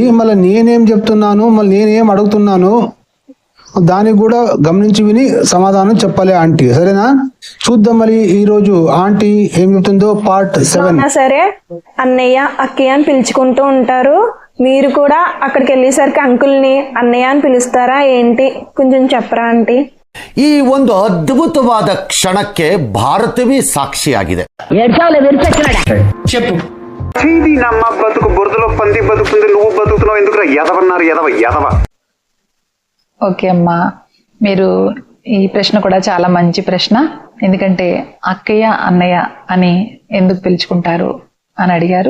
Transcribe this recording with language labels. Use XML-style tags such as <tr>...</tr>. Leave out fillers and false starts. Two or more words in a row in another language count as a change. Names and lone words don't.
<te>మళ్ళీ నేనేం చెప్తున్నాను, మళ్ళీ నేనేం అడుగుతున్నాను దానికి కూడా గమనించి విని సమాధానం చెప్పాలి ఆంటీ, సరేనా? చూద్దాం మరి ఈ రోజు ఆంటీ ఏం చెప్తుందో. పార్ట్ 7. సరే, అన్నయ్య అక్కయ్య అని పిలుచుకుంటూ ఉంటారు. మీరు కూడా అక్కడికి వెళ్ళేసరికి అంకుల్ని అన్నయ్య అని పిలుస్తారా ఏంటి? కొంచెం చెప్పరా ఆಂಟಿ.</te> <kn>ಈ ಒಂದು ಅದ್ಭುತವಾದ ಕ್ಷಣಕ್ಕೆ ಭಾರತವೇ ಸಾಕ್ಷಿಯಾಗಿದೆ.</kn> <te>చెప్పు. నమ్మ బతుకు బురదలో పంది బతుకుంది, నువ్వు బతుకుతున్నావు ఎందుకురా ఎదవన్నారు ఎదవ ఎదవ. ఓకే అమ్మా, మీరు ఈ ప్రశ్న కూడా చాలా మంచి ప్రశ్న. ఎందుకంటే అక్కయ్య అన్నయ్య అని ఎందుకు పిలుచుకుంటారు అని అడిగారు.</te>